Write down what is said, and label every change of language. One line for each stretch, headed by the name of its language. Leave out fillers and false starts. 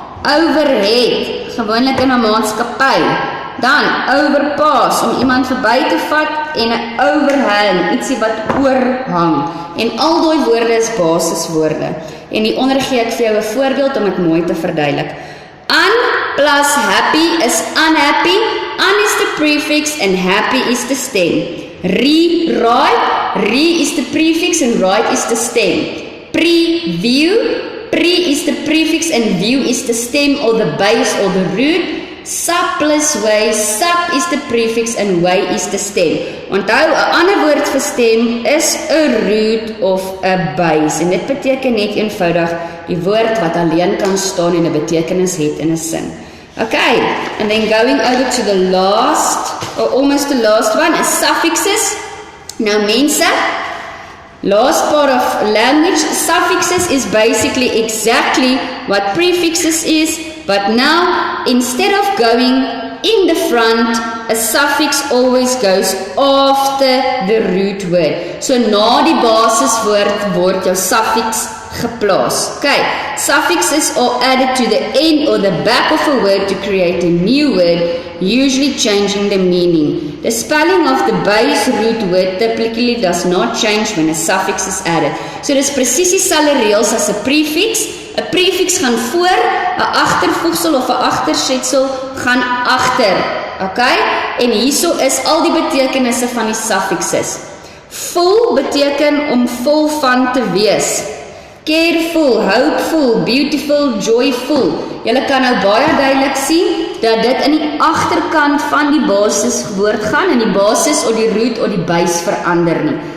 Afrikaans: Overhead, gewoonlik in 'n maatskappy. Dan overpass, om iemand verby te vat, en 'n overhang, ietsie wat oorhang. En al daai woorde is basiswoorde. En hieronder gee ek vir jou 'n voorbeeld om dit mooi te verduidelik.
English: Un plus happy is unhappy. Un is the prefix and happy is the stem. Re is the prefix and right is the stem. Preview, pre is the prefix and view is the stem or the base or the root. Sub plus way, sub is the prefix and way is the stem.
Afrikaans: Onthou, 'n ander woord vir stem is 'n root of 'n base. En dit beteken net eenvoudig die woord wat alleen kan staan en 'n betekenis het in 'n sin.
English: Okay, and then going over to the last, or almost the last one, is suffixes. Now mense, last part of language, suffixes is basically exactly what prefixes is, but now instead of going in the front, a suffix always goes after the root word.
Afrikaans: So na die basiswoord word jou suffix geplaas.
English: Okay, suffixes are added to the end or the back of a word to create a new word, usually changing the meaning. The spelling of the base root word typically does not change when a suffix is added.
Afrikaans: So dis presies dieselfde reëls as 'n prefix. 'n Prefix gaan voor, 'n agtervoegsel of 'n agtersetsel gaan agter. Okay? En hierso is al die betekenisse van die suffixes. Full beteken om vol van te wees.
English: Careful, hopeful, beautiful, joyful.
Afrikaans: Julle kan nou baie duidelik sien dat dit in die agterkant van die basiswoord gaan en die basis of die root of die base verander nie.